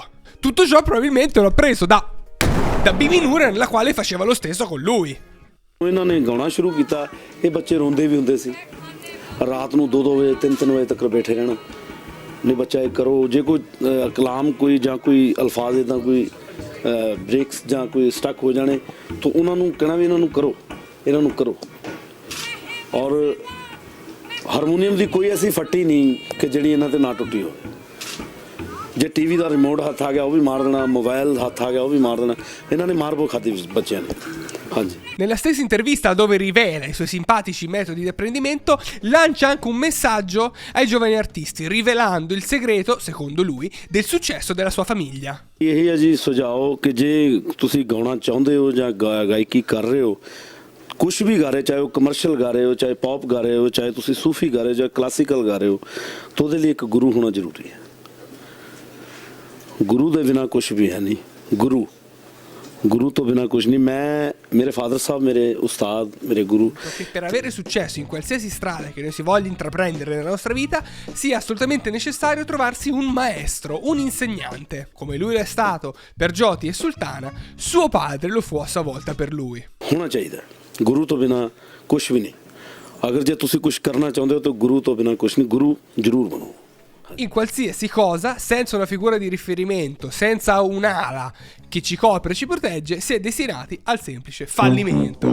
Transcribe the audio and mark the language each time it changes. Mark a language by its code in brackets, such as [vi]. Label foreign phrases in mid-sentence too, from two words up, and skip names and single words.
[it] Tutto ciò probabilmente l'ha preso da Bibi Nooran, la quale faceva lo stesso con lui. [pa] ਇਹਨਾਂ ਨੇ ਗਾਉਣਾ ਸ਼ੁਰੂ ਕੀਤਾ, ਇਹ ਬੱਚੇ ਰੋਂਦੇ ਵੀ ਹੁੰਦੇ ਸੀ, ਰਾਤ ਨੂੰ 2-2 ਵਜੇ 3-3 ਵਜੇ ਤੱਕ ਬੈਠੇ ਰਹਿਣਾ, ਨਹੀਂ ਬੱਚਾ ਇਹ ਕਰੋ, ਜੇ ਕੋਈ ਕਲਾਮ ਕੋਈ ਜਾਂ ਕੋਈ ਅਲਫਾਜ਼ ਇਦਾਂ ਕੋਈ ਬ੍ਰੇਕਸ ਜਾਂ ਕੋਈ ਸਟਕ ਹੋ ਜਾਣੇ ਤਾਂ ਉਹਨਾਂ ਨੂੰ ਕਹਿਣਾ ਵੀ ਇਹਨਾਂ ਨੂੰ ਕਰੋ ਔਰ ਹਾਰਮੋਨੀਅਮ ਦੀ ਕੋਈ ਐਸੀ ਫੱਟੀ ਨਹੀਂ ਕਿ ਜਿਹੜੀ ਇਹਨਾਂ ਤੇ ਨਾ ਟੁੱਟੀ ਹੋਵੇ। ਜੇ ਟੀਵੀ ਦਾ ਰਿਮੋਟ ਹੱਥ ਆ ਗਿਆ ਉਹ ਵੀ ਮਾਰ ਦੇਣਾ, ਮੋਬਾਈਲ ਹੱਥ ਆ ਗਿਆ ਉਹ ਵੀ ਮਾਰ ਦੇਣਾ, ਇਹਨਾਂ ਨੇ ਮਾਰ ਬਹੁਤ ਖਾਧੀ ਬੱਚਿਆਂ ਨੇ। [it] Nella stessa intervista, dove rivela i suoi simpatici metodi di apprendimento, lancia anche un messaggio ai giovani artisti, rivelando il segreto, secondo lui, del successo della sua famiglia. [pa] ਇਹ ਹੈ ਜੀ ਸੁਝਾਓ ਕਿ ਜੇ ਤੁਸੀਂ ਗਾਉਣਾ ਚਾਹੁੰਦੇ ਹੋ ਜਾਂ ਗਾਇਕੀ ਕਰ ਰਹੇ ਹੋ, ਕੁਛ ਵੀ ਗਾ ਰਹੇ, ਚਾਹੇ ਉਹ ਕਮਰਸ਼ੀਅਲ ਗਾ ਰਹੇ ਹੋ, ਚਾਹੇ ਪੌਪ ਗਾ ਰਹੇ ਹੋ, ਚਾਹੇ ਤੁਸੀਂ ਸੂਫੀ ਗਾ ਰਹੇ ਹੋ ਜਾਂ ਕਲਾਸੀਕਲ ਗਾ ਰਹੇ ਹੋ, ਤਾਂ ਉਹਦੇ ਲਈ ਇੱਕ ਗੁਰੂ ਹੋਣਾ ਜ਼ਰੂਰੀ ਹੈ। ਗੁਰੂ ਦੇ ਬਿਨਾਂ ਕੁਛ ਵੀ ਹੈ ਨਹੀਂ। ਗੁਰੂ ਤੋਂ ਬਿਨਾਂ ਕੁਛ ਨਹੀਂ. ਮੇਰੇ father ਸਾਹਬ, ਮੇਰੇ ਉਸਤਾਦ, ਮੇਰੇ ਗੁਰੂ. [it] Che per avere successo in qualsiasi strada che noi si voglia intraprendere nella nostra vita sia assolutamente necessario trovarsi un maestro, un insegnante. Come lui è stato per Jyoti e Sultana, suo padre lo fu a sua volta per lui. [pa] ਹੋਣਾ ਚਾਹੀਏ. ਗੁਰੂ ਤੋਂ ਬਿਨਾਂ ਕੁਛ ਵੀ ਨਹੀਂ। ਅਗਰ ਜੇ ਤੁਸੀਂ ਕੁਛ ਕਰਨਾ ਚਾ ਹੁੰਦੇ ਹੋ ਤਾਂ ਗੁਰੂ ਤੋਂ ਬਿਨਾਂ ਕੁਛ ਨਹੀਂ. Guru ਜ਼ਰੂਰ ਬਣੋ। [it] In qualsiasi cosa, senza una figura di riferimento, senza un'ala che ci copre e ci protegge, si è destinati al semplice fallimento.